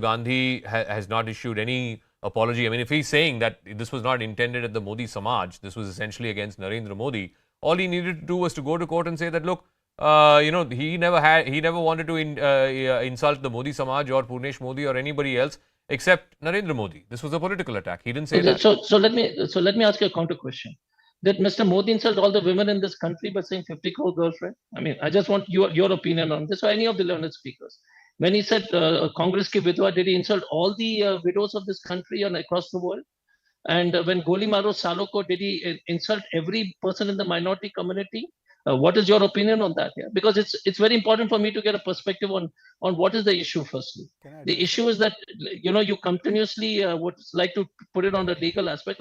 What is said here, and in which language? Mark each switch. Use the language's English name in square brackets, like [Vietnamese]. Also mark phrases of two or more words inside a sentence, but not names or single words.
[English] Gandhi has not issued any apology. I mean, if he's saying that this was not intended at the Modi Samaj, this was essentially against Narendra Modi, all he needed to do was to go to court and say that, look, he never wanted to insult the Modi Samaj or Purnesh Modi or anybody else except Narendra Modi. This was a political attack. He didn't say that. So let me ask you a counter question. Did Mr. Modi insult all the women in this country by saying 50 crore girlfriend? I mean, I just want your opinion on this, or any of the learned speakers. When he said Congress [Hindi] ki vidwa, [English] did he insult all the widows of this country and across the world? And when [Hindi] Goli Maro Saloko, [English] did he insult every person in the minority community? What is your opinion on that? Yeah? Because it's very important for me to get a perspective on what is the issue firstly. The issue is that, you continuously would like to put it on the legal aspect.